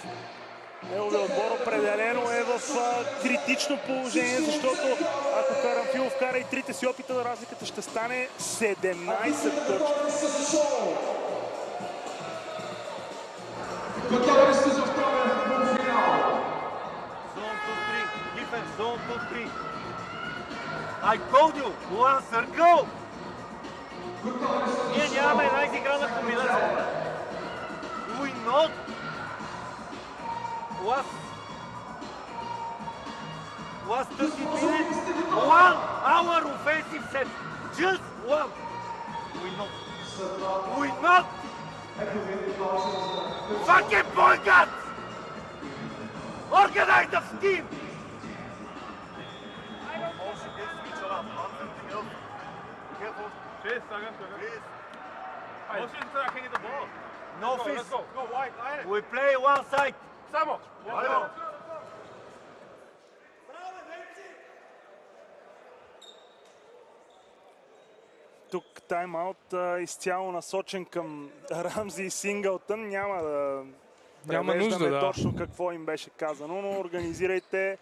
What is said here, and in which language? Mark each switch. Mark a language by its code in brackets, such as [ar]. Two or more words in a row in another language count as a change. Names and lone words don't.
[bg] Неговият отбор определено е в критично положение, защото ако Карамфилов кара и трите си опита, разликата ще стане 17 точки. Готови сте за втория полуфинал. [en] Zone 2-3. Defense, zone 2-3. I told you, one circle. [bg] Ние нямаме една изиграна комбинация. [en] We not. Last 30 minutes, 1 hour offensive set. Just one. We not. Fucking point guard! Organize the team! No fist. We play one side. Samo. [bg] Тук тайм-аут изцяло насочен към Рамзи и Синглтън. Няма да превеждаме точно какво им беше казано, но организирайте,